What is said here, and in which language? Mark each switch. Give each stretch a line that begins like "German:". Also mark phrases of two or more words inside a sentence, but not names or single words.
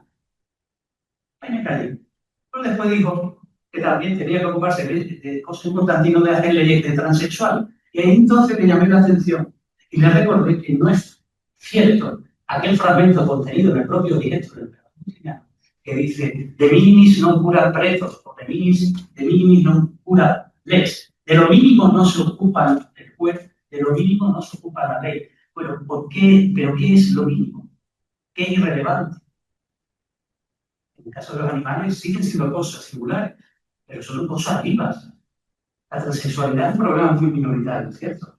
Spanish: Ahí me callé. Pero después dijo que también tenía que ocuparse de cosas importantes y no de hacer leyes de transexual. Y ahí entonces me llamé la atención y le recordé que no es cierto aquel fragmento contenido en el propio directo del Constitucional que dice
Latin: de minimis non cura pretos
Spanish: o
Latin: de minimis non cura lex.
Spanish: De lo mínimo no se ocupa el juez, de lo mínimo no se ocupa la ley. Bueno, ¿por qué? ¿Pero qué es lo mínimo? ¿Qué es irrelevante? En el caso de los animales siguen siendo cosas singulares, pero son cosas vivas. La transexualidad es un problema muy minoritario, ¿cierto?